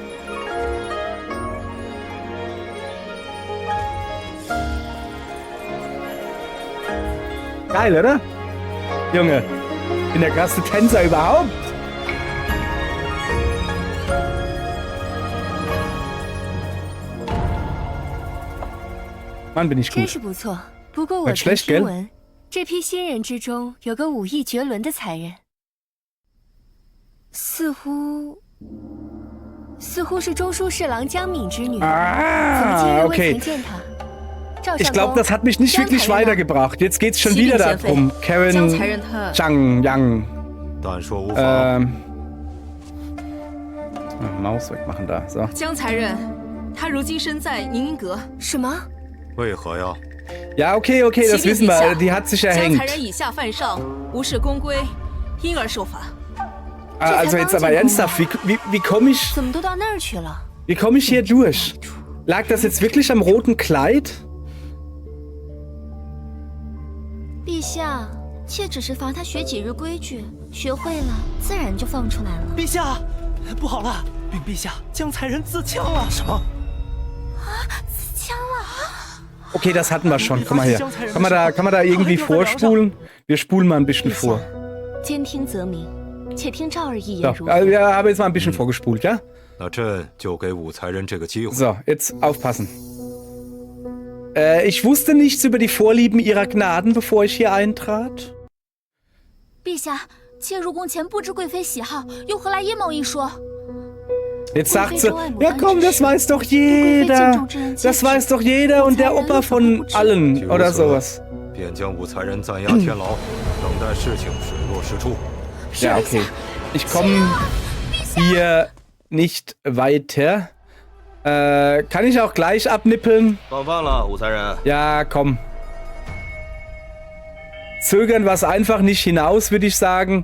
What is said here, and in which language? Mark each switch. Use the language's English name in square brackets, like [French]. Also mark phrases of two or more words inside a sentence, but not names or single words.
[German] Geil, oder? Junge, ich bin der krasseste Tänzer überhaupt. Mann, bin ich gut. [Chinese] 真是不错，不过我曾听闻，这批新人之中有个武艺绝伦的才人，似乎是中书侍郎江敏之女。怎么今日未曾见她 ？Ich [German] glaube, das hat mich nicht wirklich weitergebracht. Jetzt geht's schon wieder darum. Karen Zhang Yang. Maus wegmachen da. So. [Chinese] 江才人，他如今身在宁宁阁。什么？为何呀？ [German] Ja, okay, das wissen wir. Die hat sich erhängt. [Chinese] 江才人以下犯上，无视宫规，因而受罚。 [German] Also jetzt aber ernsthaft, wie komme ich... [Chinese] 怎么都到那儿去了？ [German] Wie komme ich hier durch? Lag das jetzt wirklich am roten Kleid? [Chinese] 陛下，妾只是罚他学几日规矩，学会了自然就放出来了。陛下，不好了，禀陛下，江才人自枪了。什么？啊，自枪了！ [German] Okay, das hatten wir schon. Komm mal her. Kann man da irgendwie vorspulen? Wir spulen mal ein bisschen vor. [Chinese] 兼听则明，且听赵儿一 [German] So, [Chinese] 言如何？ [German] also wir haben jetzt mal ein bisschen vorgespult, ja? [Chinese] 那朕就给武才人这个机会。 [German] So, jetzt aufpassen. Ich wusste nichts über die Vorlieben ihrer Gnaden, bevor ich hier eintrat. [Chinese] 陛下，妾入宫前不知贵妃喜好，又何来阴谋一说？ [German] Jetzt sagt sie, ja komm, das weiß doch jeder. Das weiß doch jeder und der Opa von allen oder sowas. [Chinese] 便将武才人暂押天牢，等待事情水落石出。 [German] Ja, okay. Ich komme hier nicht weiter. Kann ich auch gleich abnippeln? Ja, komm. Zögern wir es einfach nicht hinaus, würde ich sagen.